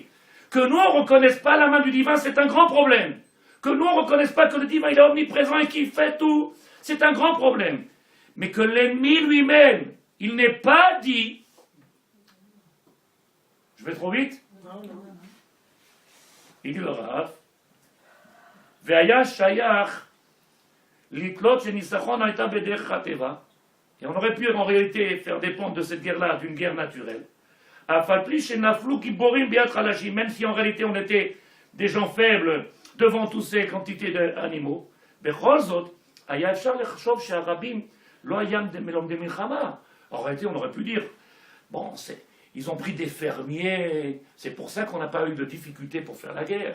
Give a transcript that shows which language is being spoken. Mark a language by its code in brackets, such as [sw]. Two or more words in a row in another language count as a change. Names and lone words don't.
[fr] Que nous, on ne reconnaisse pas la main du divin, c'est un grand problème. Que nous, on ne reconnaisse pas que le divin, il est omniprésent et qu'il fait tout, c'est un grand problème. Mais que l'ennemi lui-même, il n'est pas dit... Je vais trop vite? Non. Il dit le Rav, [he] והיה שייך לתלות שהניצחון היתה בדרך הטבע. [fr] Et on aurait pu en réalité faire dépendre de cette guerre-là d'une guerre naturelle. Même si en réalité on était des gens faibles devant toutes ces quantités d'animaux, en réalité on aurait pu dire, bon, ils ont pris des fermiers, c'est pour ça qu'on n'a pas eu de difficultés pour faire la guerre.